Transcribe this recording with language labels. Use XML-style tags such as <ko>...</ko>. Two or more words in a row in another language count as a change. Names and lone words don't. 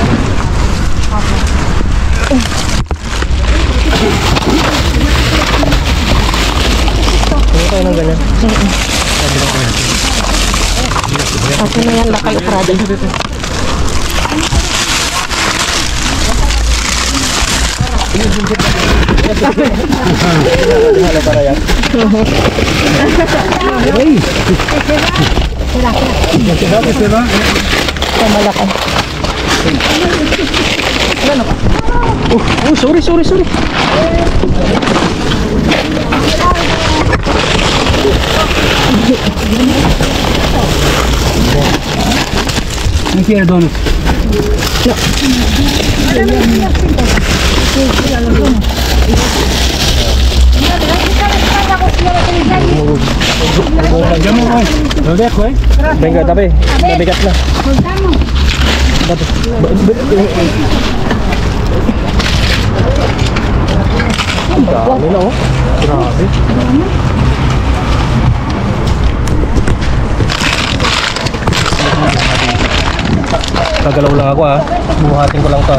<tl>Hindi tayo ng ganyan. Akin na yan lakay krado. Hala para yan.</tl> <es>Hey! ¿Qué se va?</es> <tl>Malaki.</tl> <en>Sorry.</en> <es>No quiere donuts. Ya me voy. Lo dejo, ¿eh? Venga,</es> <tl>tabi. Mabigat na. Ang dami na oh. Grabe. Kagalaw lang ako buhatin ko lang to.</tl>